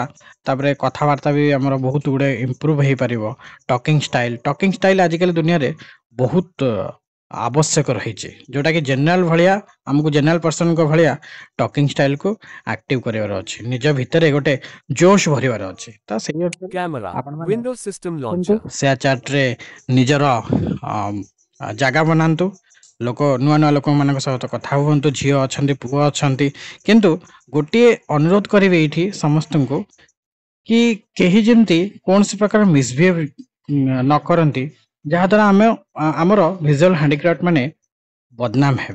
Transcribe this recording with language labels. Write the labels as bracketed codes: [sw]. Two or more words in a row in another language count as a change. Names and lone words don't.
[or] ତାପରେ କଥାବାର୍ତ୍ତା ବି ଆମର ବହୁତ ଗୁଡେ ଇମ୍ପ୍ରୁଭ ହେଇପାରିବ। [en] talking style [or] ଆଜିକାଲି ଦୁନିଆରେ ବହୁତ ଆବଶ୍ୟକ ରହିଛି, ଯୋଉଟା କି ଜେନେରାଲ ଭଳିଆ ଆମକୁ [en] general person [or] ଭଳିଆ [en] talking style [or] ଆକ୍ଟିଭ କରିବାର ଅଛି, ନିଜ ଭିତରେ ଗୋଟେ ଜୋଶ ଭରିବାର ଅଛି। ତ ସେଇ ଅର୍ଥରେ Camera. ଆପଣମାନେ [en] Windows system launcher. share chart [or] ନିଜର ଜାଗା ବନାନ୍ତୁ। ନୂଆ ନୂଆ ଲୋକମାନଙ୍କ ସହିତ କଥା ହୁଅନ୍ତୁ। ଝିଅ ଅଛନ୍ତି, ପୁଅ ଅଛନ୍ତି, କିନ୍ତୁ ଗୋଟିଏ ଅନୁରୋଧ କରିବେ ଏଇଠି ସମସ୍ତଙ୍କୁ କି କେହି ଯେମିତି କୌଣସି ପ୍ରକାର ମିସବିହେଭ ନ କରନ୍ତି, ଯାହାଦ୍ୱାରା ଆମର [en] visual handicraft [or] ମାନେ ବଦନାମ ହେବେ।